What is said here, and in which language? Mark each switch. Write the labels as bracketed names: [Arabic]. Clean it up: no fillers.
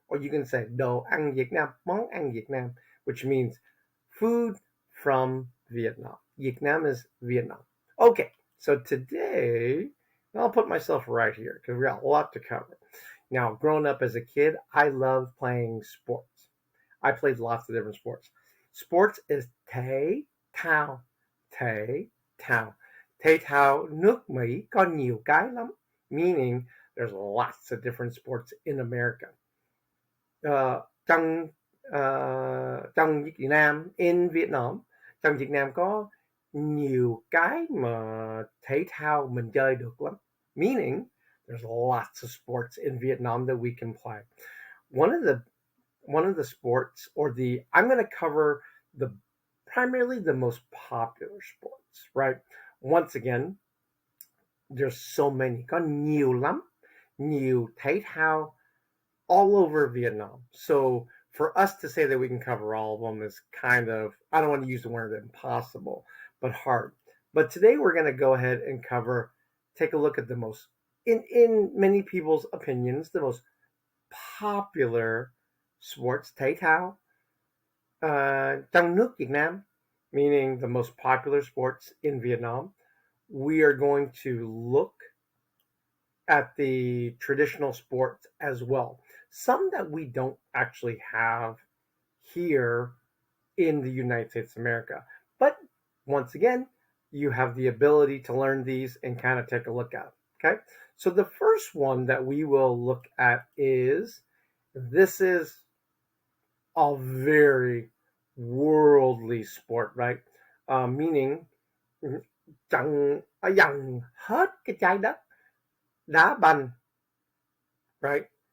[English] Or you can say [Vietnamese] đồ ăn Việt Nam, món ăn Việt Nam, [English] which means food from Vietnam. Vietnam is Vietnam. Okay, so today, I'll put myself right here because we got a lot to cover. Now, growing up as a kid, I loved playing sports. I played lots of different sports. Sports is [Vietnamese] thể thao, thể thao. Thể thao nước Mỹ có nhiều cái lắm, [English] meaning there's lots of different sports in America. [Vietnamese] Trong trong Việt Nam, [English] in Vietnam, [Vietnamese] trong Việt Nam có nhiều cái mà thể thao mình chơi được lắm. [English] Meaning, there's lots of sports in Vietnam that we can play. One of the sports, or I'm going to cover primarily the most popular sports, right? Once again, there's so many. [Vietnamese] Có nhiều lắm, nhiều thể thao [English] all over Vietnam. So for us to say that we can cover all of them is kind of, I don't want to use the word impossible, but hard. But today we're going to go ahead and take a look at the most, in many people's opinions, the most popular sports, [Vietnamese] thể thao, trong nước Việt Nam, [English] meaning the most popular sports in Vietnam. We are going to look at the traditional sports as well. Some that we don't actually have here in the United States of America. But once again, you have the ability to learn these and kind of take a look at them. Okay. So the first one that we will look at this is a very worldly sport, right? Meaning, [Vietnamese] ở dòng hết cái trái đất đá banh, [English] right?